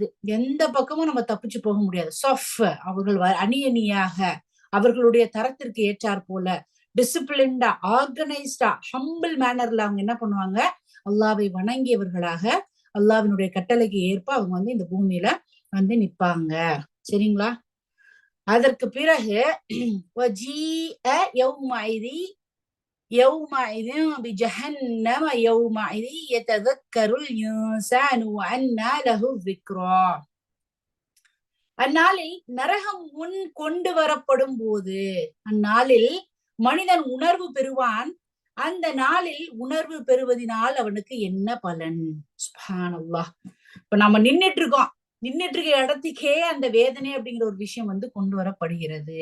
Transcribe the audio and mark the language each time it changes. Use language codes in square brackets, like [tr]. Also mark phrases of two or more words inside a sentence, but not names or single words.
[ta] எந்த பக்கமும் நம்ம தப்பிச்சு போக முடியாது. அவர்கள் அணி அணியாக அவர்களுடைய தரத்திற்கு ஏற்றாற் போல [en] disciplined, organised, humble manner [ta] அவங்க என்ன பண்ணுவாங்க, அல்லாவை வணங்கியவர்களாக அல்லாவினுடைய கட்டளைக்கு ஏற்ப அவங்க வந்து இந்த பூமியில வந்து நிப்பாங்க. சரிங்களா? அதற்கு பிறகு [ar] يومئذ بجهنم يومئذ يتذكر الإنسان وأنى له الذكرى. [ta] அந்நாளில் நரகம் முன் கொண்டு வரப்படும் போது அந்நாளில் மனிதன் உணர்வு பெறுவான். அந்த நாளில் உணர்வு பெறுவதனால் அவனுக்கு என்ன பலன்? சுப்ஹானல்லாஹ். இப்ப நம்ம நின்னுட்டு இருக்கோம். நின்னுட்டு இருக்க இடத்துக்கே அந்த வேதனை அப்படிங்கிற ஒரு விஷயம் வந்து கொண்டு வரப்படுகிறது.